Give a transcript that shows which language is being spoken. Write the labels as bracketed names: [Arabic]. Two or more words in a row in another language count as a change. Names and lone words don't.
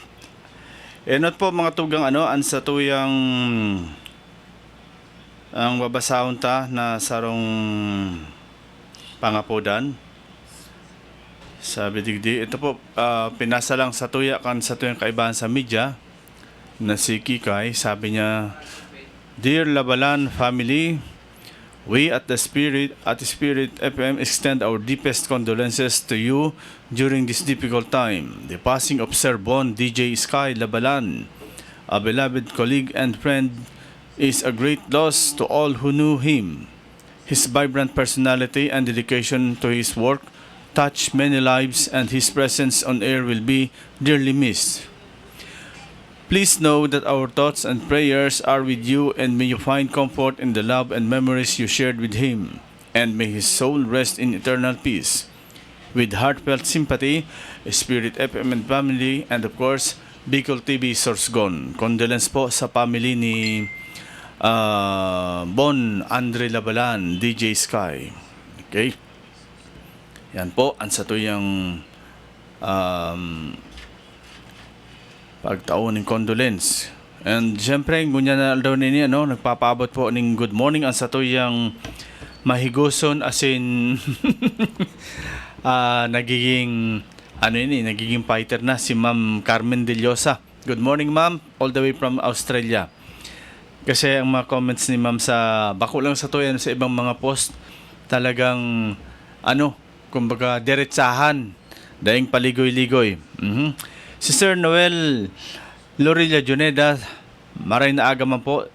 [Bikol] Not po mga tugang ang sa tuyang ang babasahon ta na sarong pangapodan. Sabi digdi, ito po pinasa lang sa tuya kan sa tuyang kaibahan sa media na si Kikay. Sabi niya, [English] Dear Labalan family, we at Spirit FM extend our deepest condolences to you during this difficult time. The passing of Sir Bon DJ Sky Labalan, a beloved colleague and friend, is a great loss to all who knew him. His vibrant personality and dedication to his work touched many lives, and his presence on air will be dearly missed. Please know that our thoughts and prayers are with you, and may you find comfort in the love and memories you shared with him, and may his soul rest in eternal peace. With heartfelt sympathy, Spirit FM and family, and of course, Bicol TV Sorsogon. [Bikol] Condolence po sa family ni Bon Andre Labalan, DJ Sky. [English] Okay? [Bikol] Yan po, ang sa tuyang pagtaon ng condolence. And syempre, ngunya na daw nini, nagpapabot po ng [English] good morning [Bikol] ang sa tuyang mahigoson as in nagiging nagiging fighter na si Ma'am Carmen De Llosa. [English] Good morning, Ma'am, all the way from Australia. [Bikol] Kasi ang mga comments ni Ma'am sa bako lang sa tuyan sa ibang mga post, talagang kumbaga diretsahan, daing paligoy-ligoy. Si Sir Noel Lorilla Juneda, maray na aga man po.